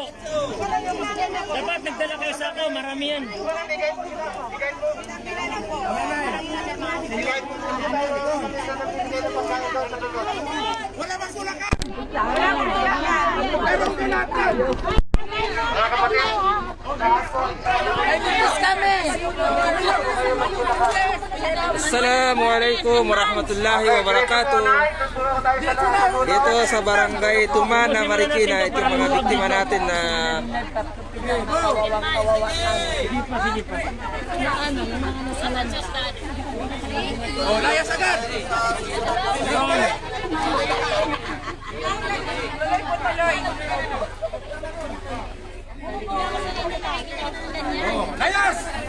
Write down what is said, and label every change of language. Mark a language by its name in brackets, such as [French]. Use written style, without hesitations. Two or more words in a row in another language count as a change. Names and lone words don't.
[Filipino] Dapat nagdala kayo sako, marami yan. Wala bang kulakan? Wala bang kulakan? Mga kapatid, [Arabic] السلام عليكم ورحمة الله وبركاته. [Filipino] Dito sa Barangay Tumana, Marikina, ito yung mga biktima natin na layas agad! Layas!